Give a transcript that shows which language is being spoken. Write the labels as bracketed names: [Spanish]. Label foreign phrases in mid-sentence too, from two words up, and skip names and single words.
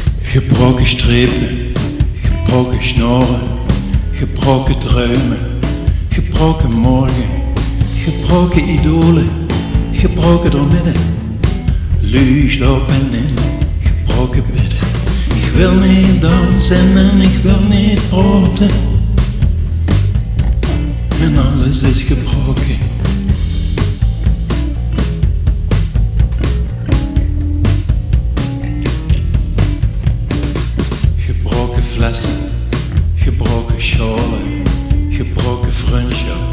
[Limburgish] Gebroke sjtreepe, gebroke sjnaore, gebroke druime, gebroke morge, gebroke idoole, gebroke doormidde, luuj, sjlaope en gebroke bedde. [Dutch] Ik wil niet dansen en ik wil niet praote, en alles is gebroken. [Limburgish] Gebroken flesse, gebroken sjaole, gebroken vrunsjap,